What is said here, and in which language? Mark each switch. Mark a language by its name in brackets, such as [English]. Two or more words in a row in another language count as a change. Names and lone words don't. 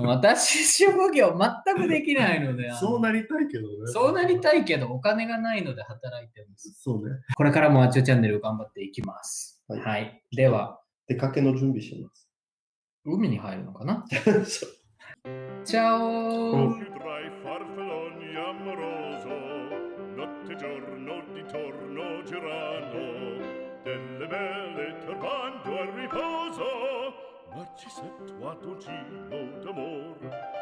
[Japanese] 私、職業全くできないので、そうなりたいけどね。そうなりたいけど、お金がないので働いてるんです。そうね。これからもあちおチャンネル頑張っていきます。はいはい。では、出かけの準備します。海に入るのかなそう。チャオー [Italian] Tra i farfalloni amoroso, notte e giorno di torno girano, delle belle turbando al riposo, Narcisetto a dolcino d'amor.